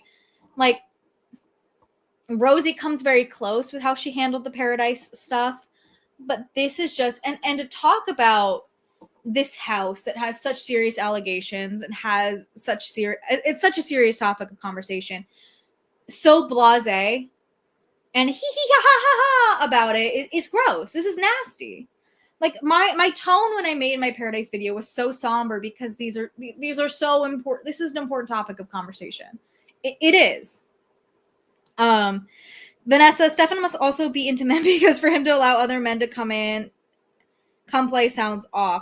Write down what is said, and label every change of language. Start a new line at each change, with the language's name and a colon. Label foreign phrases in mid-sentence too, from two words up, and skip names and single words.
English: Like, Rosie comes very close with how she handled the Paradise stuff, but this is just, and to talk about this house that has such serious allegations and has such it's such a serious topic of conversation, so blasé and hee hee ha ha ha ha about it's gross. This is nasty. Like, my tone when I made my Paradise video was so somber because these are so important. This is an important topic of conversation. It is. Vanessa, Stefan must also be into men because for him to allow other men to come play sounds off.